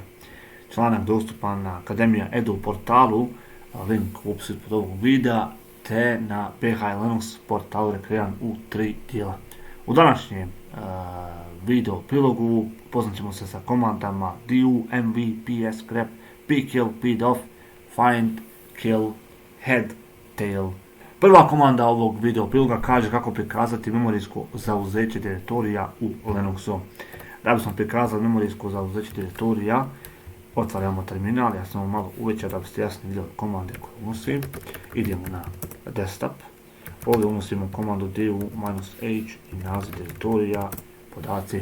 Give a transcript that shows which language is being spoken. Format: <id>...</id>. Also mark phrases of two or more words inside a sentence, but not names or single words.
<bs>Članak dostupan na Akademija Edu portalu, link u opisu pod ovog videa, te na BH Linux portalu rekreiran u 3 dijela. U današnjem video prilogu upoznat ćemo se sa komandama du, mv, ps, grep, pkill, pdoff, find, kill, head, tail. Prva komanda ovog video priloga kaže kako prikazati memorijsko zauzeće direktorija u Linuxu. Da bismo prikazali memorijsko zauzeće direktorija, otvaramo terminal, ja sam malo uvećao da biste jasno vidjeli komande koje unosim. Idemo na desktop, ovdje unosimo komandu du-h i naziv direktorija, podaci.</bs>